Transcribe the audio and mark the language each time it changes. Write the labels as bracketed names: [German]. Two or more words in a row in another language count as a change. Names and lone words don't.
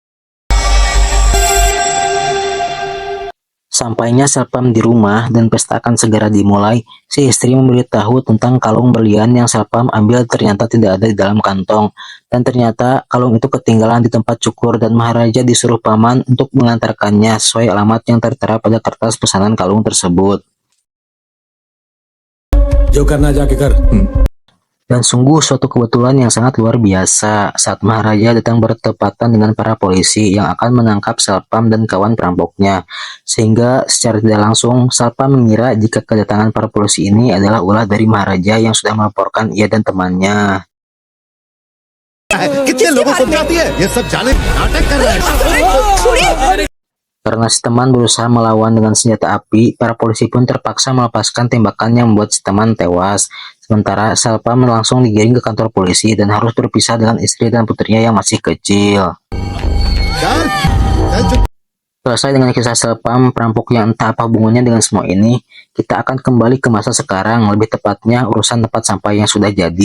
[Indonesian] Sampainya Selpam di rumah dan pesta akan segera dimulai, si istri memberitahu tentang kalung berlian yang Selpam ambil ternyata tidak ada di dalam kantong. Dan ternyata kalung itu ketinggalan di tempat cukur dan Maharaja disuruh paman untuk mengantarkannya sesuai alamat yang tertera pada kertas pesanan kalung tersebut. [Hindi] जो करना जाके कर। [Indonesian] Dan sungguh suatu kebetulan yang sangat luar biasa saat Maharaja datang bertepatan dengan para polisi yang akan menangkap Selpam dan kawan perampoknya. Sehingga secara tidak langsung Selpam mengira jika kedatangan para polisi ini adalah ulah dari Maharaja yang sudah melaporkan ia dan temannya. [Hindi] कितने लोगों को दिखाती है ये सब जाने नाटक कर रहा है। [Indonesian] Karena si teman berusaha melawan dengan senjata api, para polisi pun terpaksa melepaskan tembakan yang membuat si teman tewas. Sementara Selpam langsung digiring ke kantor polisi dan harus berpisah dengan istri dan putrinya yang masih kecil. Selesai dengan kisah Selpam, perampok yang entah apa hubungannya dengan semua ini, kita akan kembali ke masa sekarang, lebih tepatnya urusan tempat sampah yang sudah jadi.